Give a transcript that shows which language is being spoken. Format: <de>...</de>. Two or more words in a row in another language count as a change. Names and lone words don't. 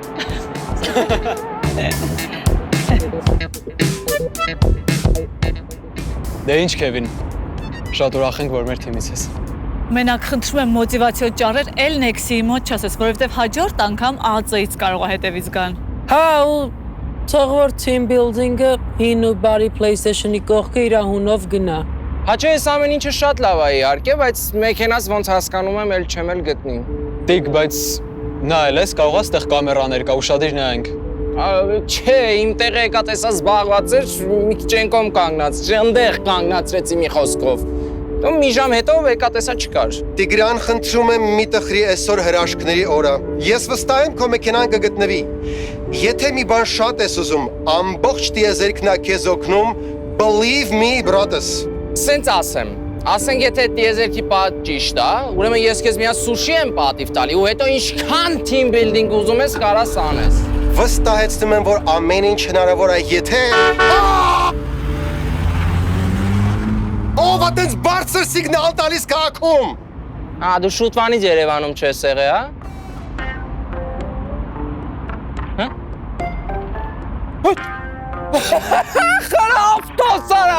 <hy>Դե ինչ Քևին, շատ ուրախ ենք, որ մեր թիմից ես։ Մենակ խնդրում եմ մոտիվացիոն ճառեր էլ Նեքսիի մոտ չասես, որովհետև հաջորդ անգամ ԱԱԾ-ից կարող է հետևից գան։ Հա, ու թող որ</hy> <en>team building-</en> <hy>ը հին ու բարի PlayStation-ի կողքը իր հունով գնա։ Հաճո ես ամեն ինչը շատ լավ է իհարկե, բայց մեքենաս ոնց հասկանում եմ, էլ չեմ էլ գտնի։ Տիկ, բայց նայել ես, կարող է ստեղ կամերաներ կա, ուշադիր նայենք։ Չէ, իմ տեղը եկա տեսա զբաղված էր, մի քիչ ենկոմ կանգնած, այնտեղ կանգնացրեցի մի խոսքով։ Ու մի ժամ հետո եկա տեսա չկար։ Տիգրան, խնդրում եմ մի տխրի այսօր հրաշքների օրը։ Ես վստահ եմ քո մեքենան կգտնվի։ Եթե մի բան շատ ես ուզում, ամբողջ տիեզերքն է քեզ օգնում,</hy> <en>believe me, brother։</en> <hy>Սենց ասենք եթե տիեզերքի պատ ճիշտ է, ուրեմն ես քեզ միա սուշի եմ պատիվ տալի ու հետո ինչքան</hy> <en>team building</en> <hy>ուզում ես կարաս անես։ Վստահեցնում եմ, որ ամեն ինչ հնարավոր է, եթե… Ով ատենց բարձր սիգնալ տալիս քաղաքում։ Դու շուտվանից Երևանում չես եղել, Խարա ավտոսարա։</hy>